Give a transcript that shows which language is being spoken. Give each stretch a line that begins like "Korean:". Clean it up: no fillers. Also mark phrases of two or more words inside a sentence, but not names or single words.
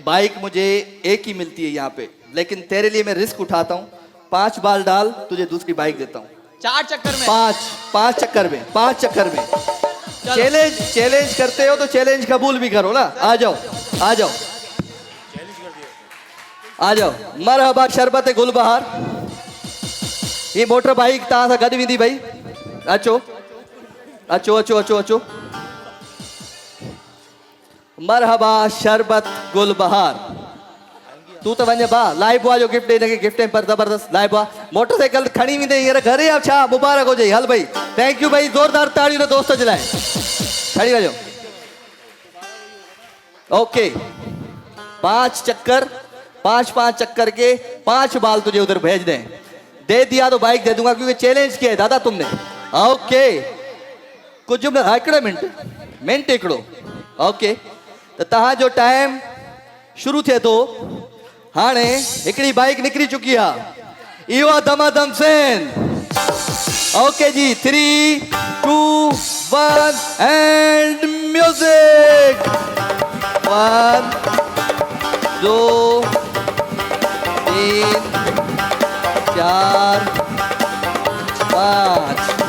Urdu: بائیک مجھے ایک ہی ملتی ہے یہاں پے لیکن تیرے لیے میں رسک اٹھاتا ہوں 5 بال ڈال تجھے دوسری بائیک دیتا ہوں 4 چکر میں 5 چکر میں چیلنج کرتے ہو تو چیلنج قبول بھی کرو نا آ جاؤ آ جاؤ आ जाओ मरहबा शरबत गुलबहार
Sindhi: ये मोटर बाइक तव्हां सां गॾु वेंदी भाई अचो अचो
Urdu: अचो अचो अचो
Sindhi: मरहबा शरबत गुलबहार तू तो वञ बा लाइबा जो गिफ्ट ॾे गिफ्ट पर ज़बरदस्त लाइबा मोटरसाइकिल खणी वेंदे हींअर घरे या छा मुबारक हुजे हल भाई
English: thank you
Sindhi: भाई ज़ोरदार ताड़ियूं दोस्त जे लाइ खड़ी वञो
Urdu: اوکے 5 چکر 5 چکر کے 5 بال تجھے ادھر بھیج دیں دے دیا تو بائیک دے دوں گا کیونکہ چیلنج کیا ہے دادا تم نے اوکے
Sindhi: कुछ हिकिड़े मिंट हिकिड़ो ओके तो तव्हां जो टाइम शुरू थिए थो हाणे हिकिड़ी बाइक निकिरी चुकी आहे इहो आहे दमादम सेन ओके जी 3 2 1
English: and music
Sindhi: 1 2 3 4 5